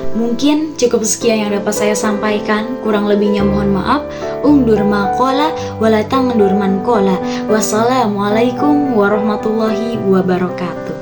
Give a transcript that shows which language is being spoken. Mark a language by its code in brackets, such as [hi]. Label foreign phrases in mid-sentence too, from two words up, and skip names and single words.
[id] Mungkin cukup sekian yang dapat saya sampaikan. Kurang lebihnya mohon maaf. [ar] انظر ما قال ولا تنظر من قال. والسلام عليكم ورحمة الله وبركاته.